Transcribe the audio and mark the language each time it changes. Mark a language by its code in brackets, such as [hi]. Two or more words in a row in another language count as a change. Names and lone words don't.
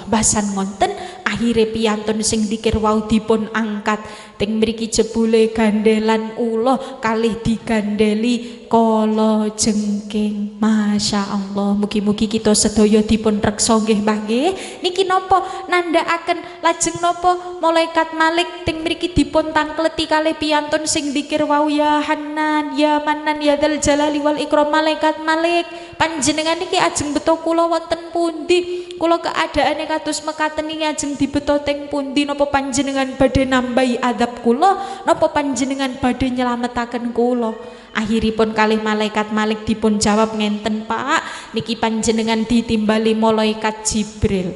[jv] Basan ngonten akhire piyantun sing dikir wau dipun angkat teng mriki jebule gandelan ula kalih digandeli kala jengking. [ar] ما شاء الله, [jv] mugi-mugi kita sedaya dipun reksa nggih Mbah nggih. Niki napa nandhakaken lajeng napa malaikat Malik teng mriki dipun tangkleti kalih piyantun sing dikir wau [ar] يا حنان يا منان يا ذا الجلال والإكرام. [jv] Malaikat Malik panjenengan niki ajeng beto kula wonten pundi? kula keadaane kados mekaten niki ajeng dibeto teng pundi, napa panjenengan badhe nambahi adab kula, napa panjenengan badhe nyelametaken kula? Akhiripun kalih malaikat Malik dipun jawab ngenten, Pak, niki panjenengan ditimbali malaikat Jibril.